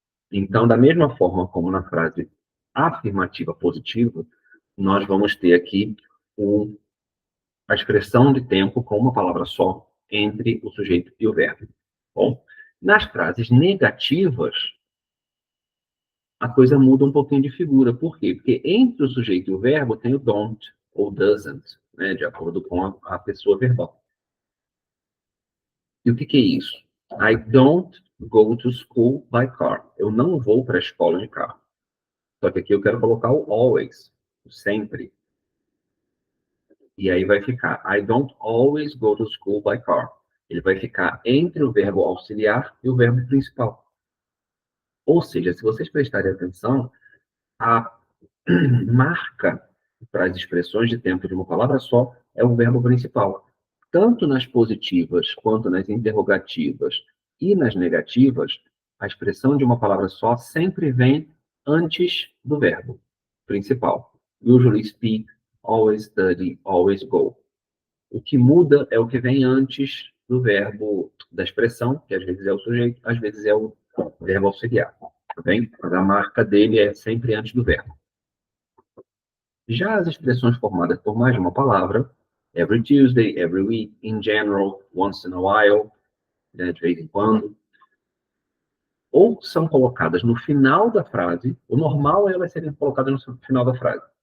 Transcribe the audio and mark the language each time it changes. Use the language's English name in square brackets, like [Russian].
[Portuguese] Então, da mesma forma como na frase afirmativa positiva, nós vamos ter aqui a expressão de tempo com uma palavra só entre o sujeito e o verbo. Bom, nas frases negativas, a coisa muda um pouquinho de figura. Por quê? Porque entre o sujeito e o verbo tem o don't ou doesn't, né, de acordo com a pessoa verbal. E o que é isso? [English] I don't go to school by car. [Portuguese] Eu não vou para a escola de carro. Só que aqui eu quero colocar o always, o sempre. E aí vai ficar [English] I don't always go to school by car. [Portuguese] Ele vai ficar entre o verbo auxiliar e o verbo principal. Ou seja, se vocês prestarem atenção, a marca para as expressões de tempo de uma palavra só é o verbo principal. Tanto nas positivas quanto nas interrogativas e nas negativas, a expressão de uma palavra só sempre vem antes do verbo principal. [English] Usually speak, always study, always go. [Portuguese] O que muda é o que vem antes do verbo da expressão, que às vezes é o sujeito, às vezes é o verbo auxiliar. Tá bem? Mas a marca dele é sempre antes do verbo. Já as expressões formadas por mais de uma palavra, [English] every Tuesday, every week, in general, once in a while, [Portuguese] né, de vez em quando, ou são colocadas no final da frase, o normal é elas serem colocadas no final da frase.